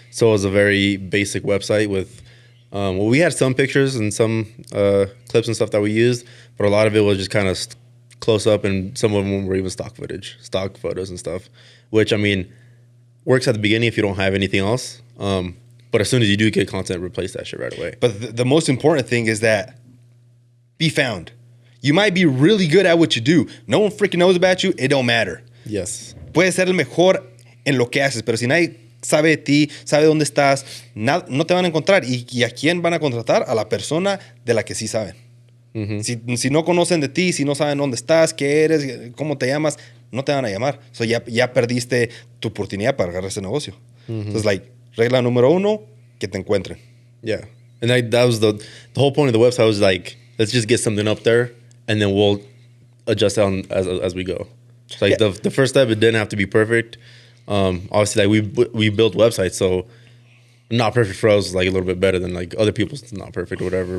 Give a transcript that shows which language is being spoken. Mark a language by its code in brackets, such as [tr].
[en] So it was a very basic website with, we had some pictures and some clips and stuff that we used, but a lot of it was just kind of close up, and some of them were even stock photos and stuff, which, I mean, works at the beginning if you don't have anything else. But as soon as you do get content, replace that shit right away. But the most important thing is that be found. You might be really good at what you do. No one freaking knows about you. It don't matter. Yes. [es] Puedes ser el mejor en lo que haces, pero si nadie sabe de ti, sabe dónde estás, no te van a encontrar. ¿Y a quién van a contratar? A la persona de la que sí saben. Mm-hmm. Si no conocen de ti, si no saben dónde estás, qué eres, cómo te llamas, no te van a llamar. So ya perdiste tu oportunidad para agarrar ese negocio. Mm-hmm. [en] So it's like, [es] regla número 1, que te encuentren. [en] Yeah. And that was the whole point of the website was like, let's just get something up there, and then we'll adjust on as we go. So like the first step, it didn't have to be perfect. Obviously, like we built websites, so not perfect for us, like a little bit better than like other people's not perfect or whatever.